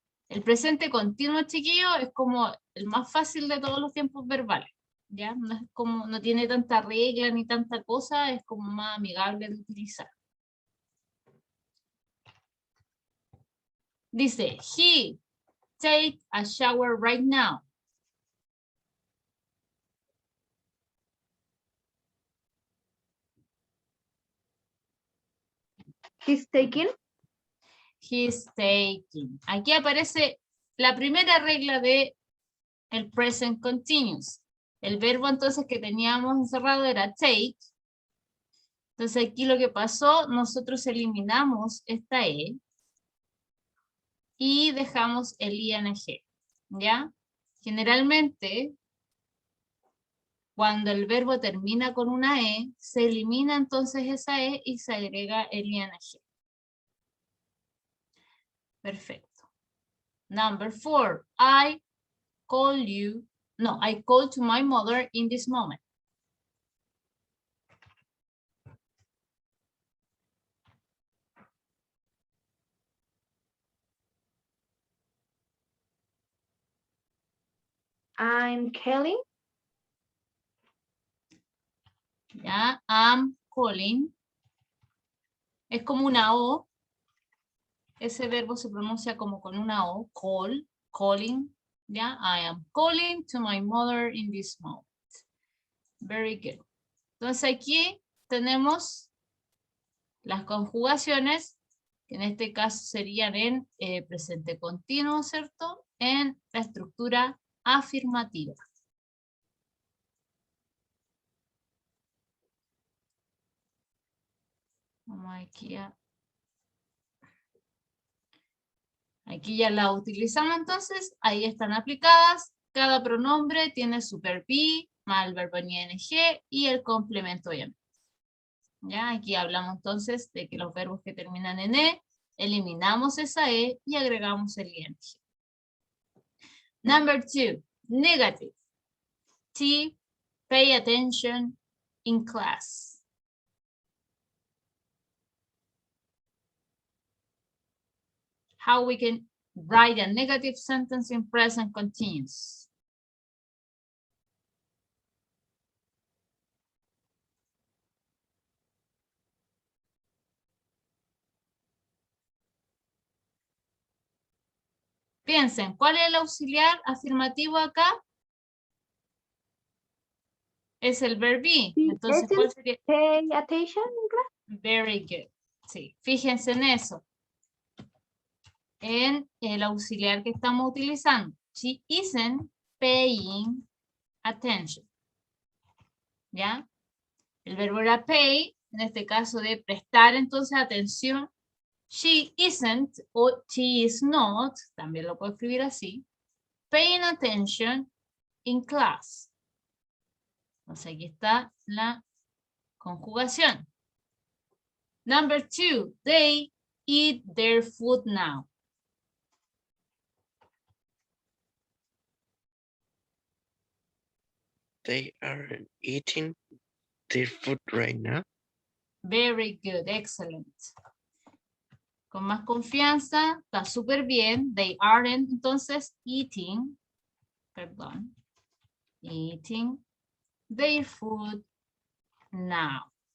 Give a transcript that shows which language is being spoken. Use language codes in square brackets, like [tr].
[es] El presente continuo, chiquillo, es como el más fácil de todos los tiempos verbales. ¿Ya? No es como, no tiene tanta regla ni tanta cosa, es como más amigable de utilizar. [en] Dice, he take a shower right now. He's taking. He's taking. [es] Aquí aparece la primera regla de el present continuous. El verbo entonces que teníamos encerrado era take. Entonces aquí lo que pasó, nosotros eliminamos esta E y dejamos el ing, ¿ya? Generalmente, cuando el verbo termina con una E, se elimina entonces esa E y se agrega el ing. Perfecto. [en] Number 4, I call to my mother in this moment. I'm Kelly. [es] ¿Ya? [en] I'm calling. [es] Es como una O. Ese verbo se pronuncia como con una O. Call, calling. ¿Ya? [en] I am calling to my mother in this moment. Very good. [es] Entonces aquí tenemos las conjugaciones, que en este caso serían en presente continuo, ¿cierto? En la estructura afirmativa. Vamos aquí ya la utilizamos entonces, ahí están aplicadas. Cada pronombre tiene su verb be, más el verbo en ing y el complemento obviamente. Ya, aquí hablamos entonces de que los verbos que terminan en E, eliminamos esa E y agregamos el ing. [en] Number 2, negative. T, pay attention in class. How we can write a negative sentence in present continuous. [es] Piensen, ¿cuál es el auxiliar afirmativo acá? Es el verb be. Sí, Entonces, ese ¿cuál sería? [en] Pay attention in class. Very good. [es] Sí, fíjense en eso. En el auxiliar que estamos utilizando. [en] She isn't paying attention. [es] ¿Ya? El verbo era pay, en este caso de prestar entonces atención. [en] She isn't o she is not, [es] también lo puedo escribir así, [en] paying attention in class. [es] Entonces aquí está la conjugación. [en] Number 2, they eat their food now. They are eating their food right now. Very good, excellent. [es] Con más confianza, está súper bien. [en] They aren't, entonces, eating their food now.